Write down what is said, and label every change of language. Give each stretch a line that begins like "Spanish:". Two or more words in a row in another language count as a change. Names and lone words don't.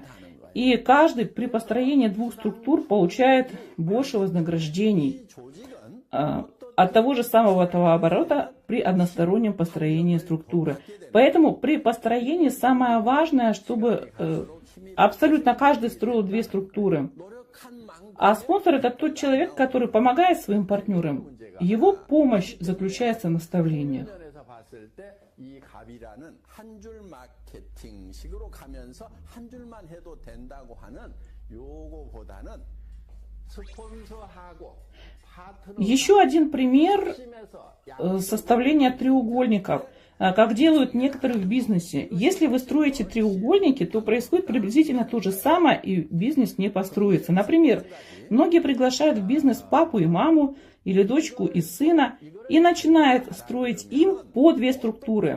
Russian: И каждый при построении двух структур получает больше вознаграждений от того же самого товарооборота при одностороннем построении структуры. Поэтому при построении самое важное, чтобы абсолютно каждый строил две структуры. А спонсор — это тот человек, который помогает своим партнерам. Его помощь заключается в наставлениях.
Korean: 이 갑이라는 한 줄 마케팅식으로 가면서 한 줄만 해도 된다고 하는 요거보다는 스폰서하고
Russian: Еще один пример составления треугольников, как делают некоторые в бизнесе. Если вы строите треугольники, то происходит приблизительно то же самое, и бизнес не построится. Например, многие приглашают в бизнес папу и маму, или дочку и сына, и начинает строить им по две структуры.